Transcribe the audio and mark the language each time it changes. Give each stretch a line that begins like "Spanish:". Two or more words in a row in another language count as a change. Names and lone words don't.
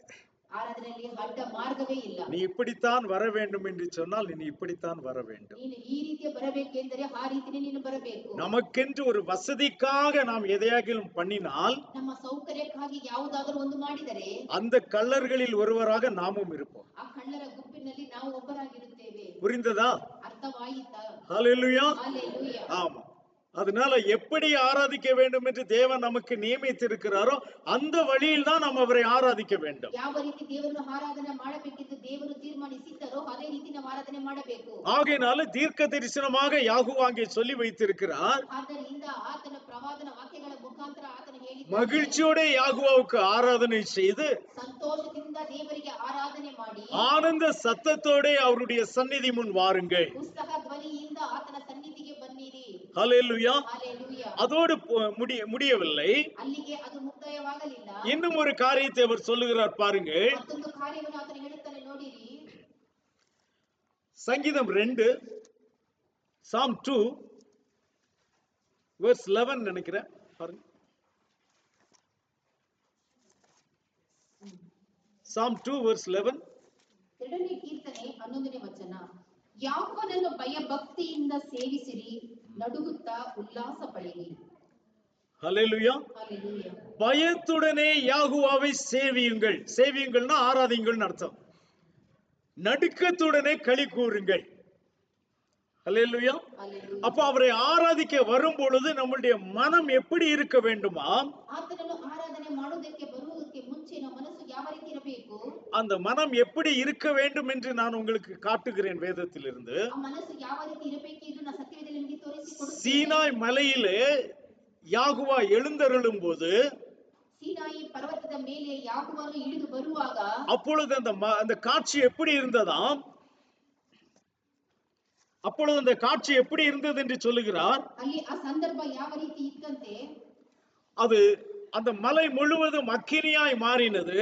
Kannada: ಆರಾಧನೆಯಲ್ಲಿ ಅಡ್ಡ ಮಾರ್ಗವೇ ಇಲ್ಲ.
Tamil: நீ இப்படித்தான் வர வேண்டும் என்று சொன்னால் நீ இப்படித்தான் வர வேண்டும்.
Kannada: ನೀನು ಈ ರೀತಿಯ ಬರಬೇಕೆಂದರೆ ಆ ರೀತಿನೇ ನೀನು ಬರಬೇಕು.
Tamil: நமக்கென்று ஒரு வசதிக்காக நாம் எதையாகிலும் பண்ணினால்,
Kannada: ನಮ್ಮ ಸೌಕರ್ಯಕ್ಕಾಗಿ ಯಾವುದಾದರೂ ಒಂದು ಮಾಡಿದರೆ,
Tamil: அந்த கள்ளர்களில் ஒருவராக நாமும் இருப்போம்.
Kannada: ಆ ಕಳ್ಳರ ಗುಂಪಿನಲ್ಲಿ ನಾವು ಒಬ್ಬರಾಗಿರುತ್ತೇವೆ.
Tamil: புரிந்ததா?
Kannada: ಅರ್ಥವಾಯಿತಾ?
Tamil: ஹல்லேலூயா. ஹல்லேலூயா. ஆமா. அதனால எப்படி ஆராதிக்க வேண்டும் என்று தேவன் நமக்கு நியமித்திருக்கிறாரோ அந்த வழியில் தான் நாம் அவரை ஆராதிக்க வேண்டும்.
Kannada: ಯಾವ ರೀತಿ ದೇವರನ್ನು ಆರಾಧನೆ ಮಾಡಬೇಕೆಂದು ದೇವರು ತೀರ್ಮಾನಿಸಿದ್ದಾರೋ ಅದೇ ರೀತಿ ನಾವು ಆರಾಧನೆ ಮಾಡಬೇಕು.
Tamil: ஆகையினால தீர்க்க தரிசனமாக யாகுவா அங்கே சொல்லி வைத்திருக்கிறார்.
Kannada: ಆದ್ದರಿಂದ ಆತನ ಪ್ರವಾದನ ವಾಕ್ಯಗಳ ಮುಖಾಂತರ ಆತನ ಹೇಳಿದ್ದಾನೆ,
Tamil: மகிழ்ச்சியோட யாகுவாவுக்கு ஆராதனை செய்து
Kannada: ಸಂತೋಷದಿಂದ ದೇವರಿಗೆ ಆರಾಧನೆ ಮಾಡಿ
Tamil: ஆனந்த சத்தத்தோட அவருடைய சந்நிதி முன் வாருங்கள்.
Kannada: ಉತ್ಸಾಹ ಧ್ವನಿಯಿಂದ ಆತನ ಸನ್ನಿಧಿಗೆ ಬನ್ನಿರಿ.
Tamil: ஹல்லேலூயா.
Kannada: ஹல்லேலೂಯಾ.
Tamil: அதோடு முடியவில்லை.
Kannada: ಅಲ್ಲಿಗೆ ಅದು ಮುಕ್ತಾಯವಾಗಲಿಲ್ಲ.
Tamil: இன்னும் ஒரு காரியத்தை அவர் சொல்லுகிறார் பாருங்க.
Kannada: ಮತ್ತೊಂದು ಕಾರ್ಯವನ್ನು ಆತನು ಹೇಳುತ್ತಾನೆ ನೋಡಿರಿ.
Tamil: சங்கீதம் 2
English: Psalm 2 verse 11
Tamil: நினைக்கிறேன் பாருங்க.
English: Psalm 2 verse 11.
Kannada: ಎರಡನೇ ಕೀರ್ತನೆ 11ನೇ ವಚನ. ಯಾಕೋಬನನ್ನು ಭಯಭಕ್ತಿಯಿಂದ ಸೇವಿಸಿರಿ, ನಡುಗುತ್ತಾ ಉಲ್ಲಾಸ ಪಡಿರಿ.
Tamil: ஹல்லேலூயா. ஹல்லேலூயா. பயத்துடனே யாகுவாவை சேவியுங்கள். சேவியுங்கள்னா ஆராதிங்கள்னு அர்த்தம். நடுக்கத்துடனே களி கூறுங்கள். ஹல்லேலூயா. ஹல்லேலூயா. அப்ப அவரை ஆராதிக்க வரும் பொழுது நம்முடைய மனம் எப்படி இருக்க வேண்டுமா?
Kannada: ಆತನನ್ನು ಆರಾಧನೆ ಮಾಡುವುದಕ್ಕೆ ಬರುವುದಕ್ಕೆ ಮುಂಚೆ ನಮ್ಮ ಮನಸ್ಸು ಯಾವ ರೀತಿ ಇರಬೇಕು?
Tamil: அந்த மனம் எப்படி இருக்க வேண்டும் என்று நான் உங்களுக்கு காட்டுகிறேன் வேதத்திலிருந்து.
Kannada: ಆ ಮನಸ್ಸು ಯಾವ ರೀತಿ ಇರಬೇಕು ಎಂದು ನಾನು ಸತ್ಯವೇದದಲ್ಲಿ ನಿಮಗೆ ತೋರಿಸಿಕೊಡುತ್ತೇನೆ.
Tamil: சீனாய் மலையிலே யாகுவா எழுந்தருளும் போது,
Kannada: சீனாಯಿ ಪರ್ವತದ ಮೇಲೆ ಯಾಕೋಬನು ಇಳಿದು ಬರುವಾಗ
Tamil: அப்பொழுது அந்த காட்சி எப்படி இருந்ததாம்? அப்பொழுது அந்த காட்சி எப்படி இருந்தது என்று சொல்லுகிறார்.
Kannada: ಅಲ್ಲಿ ಆ ಸಂದರ್ಭ ಯಾವ ರೀತಿ ಇತ್ತಂತೆ,
Tamil: அது அந்த மலை முழுவதும் அக்கினியாய் மாறினது.